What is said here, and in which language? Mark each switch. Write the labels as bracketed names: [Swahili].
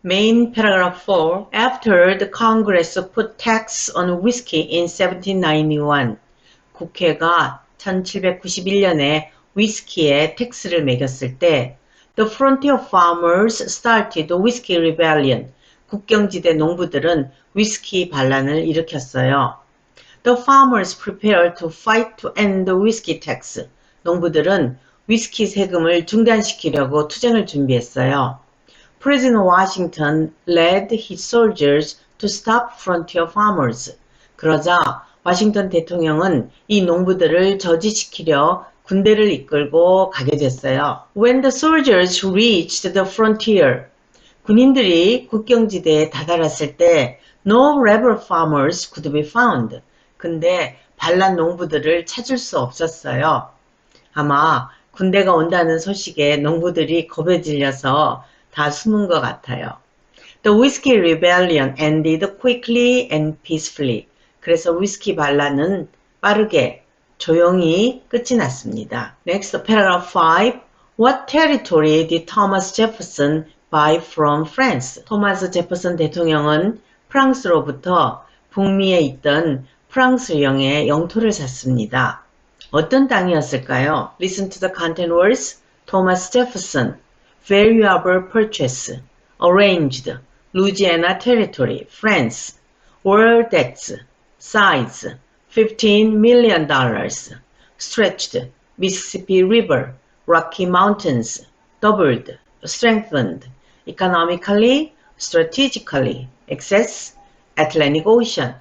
[English] Main paragraph 4. After the Congress put tax on whiskey in 1791, [Korean] 국회가 1791년에 위스키에 텍스를 매겼을 때 [English] The frontier farmers started the Whiskey Rebellion. [Korean] 국경지대 농부들은 위스키 반란을 일으켰어요. [English] The farmers prepared to fight to end the whiskey tax. [Korean] 농부들은 위스키 세금을 중단시키려고 투쟁을 준비했어요. [English] President Washington led his soldiers to stop frontier farmers. [Korean] 그러자 워싱턴 대통령은 이 농부들을 저지시키려 군대를 이끌고 가게 됐어요. [English] When the soldiers reached the frontier, [Korean] 군인들이 국경지대에 다다랐을 때 [English] no rebel farmers could be found. [Korean] 근데 반란 농부들을 찾을 수 없었어요. 아마 군대가 온다는 소식에 농부들이 겁에 질려서 다 숨은 것 같아요. [English] The Whiskey Rebellion ended quickly and peacefully. [Korean] 그래서 위스키 반란은 빠르게 조용히 끝이 났습니다. [English] Next, paragraph 5. What territory did Thomas Jefferson buy from France? [Korean] 토마스 제퍼슨 대통령은 프랑스로부터 북미에 있던 프랑스령의 영토를 샀습니다. 어떤 땅이었을까요? [English] Listen to the content words. Thomas Jefferson, valuable purchase, arranged, Louisiana Territory, France, world debts, size, $15 million, stretched, Mississippi River, Rocky Mountains, doubled, strengthened, economically, strategically, access, Atlantic Ocean.